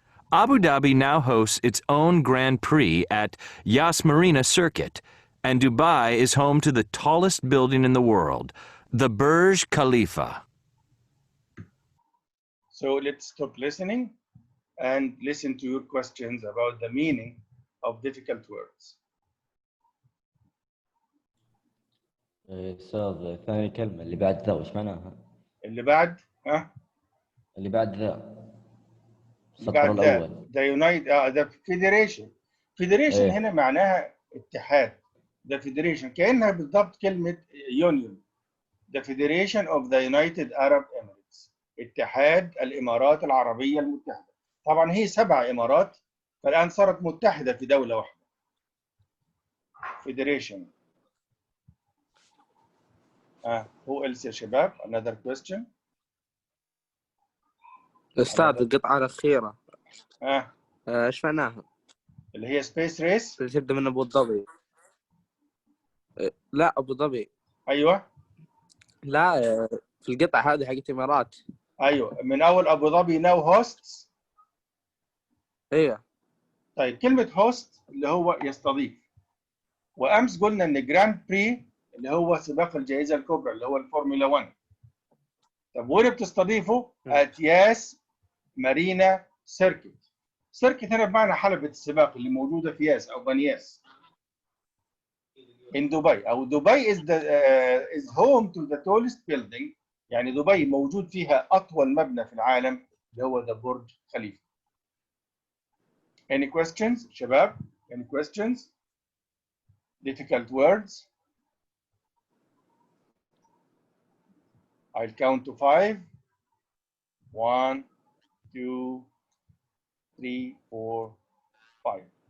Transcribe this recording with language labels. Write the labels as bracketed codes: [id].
[en] Abu Dhabi now hosts its own Grand Prix at Yas Marina Circuit, and Dubai is home to the tallest building in the world, the Burj Khalifa. So let's stop listening and listen to your questions about the meaning of difficult words. [ar] أستاذ، ثاني كلمة اللي بعد ذا وش معناها؟ اللي بعد اللي بعد ذا. السطر الأول. [en] The United, the Federation. [ar] Federation هنا معناها اتحاد. The Federation كأنها بالضبط كلمة Union. [en] The Federation of the United Arab Emirates. [ar] اتحاد الإمارات العربية المتحدة. طبعا هي 7 إمارات، فالآن صارت متحدة في دولة واحدة. Federation. [en] who else [ar] يا شباب? [en] Another question. [ar] أستاذ القطعة الأخيرة إيش معناها؟ اللي هي [en] Space race. [ar] اللي تبدأ من أبو ظبي. لا أبو ظبي. ايوه. لا في القطعة هذه حقت الإمارات. ايوه من اول ابو ظبي [en] Now hostess. [ar] ايوه. طيب كلمة هوست اللي هو يستضيف، وامس قلنا ان جراند بري اللي هو سباق الجائزة الكبرى اللي هو الفورمولا 1. طب وين بتستضيفه؟ اتياس مارينا سيركت. سيركت هنا بمعنى حلبة السباق اللي موجودة في ياس او بنياس in دبي. او دبي [en] is home to the tallest building. [ar] يعني دبي موجود فيها اطول مبنى في العالم اللي هو ده برج خليفة. [en] Any questions شباب? Any questions? Difficult words? I'll count to 5. 1, 2, 3, 4, 5.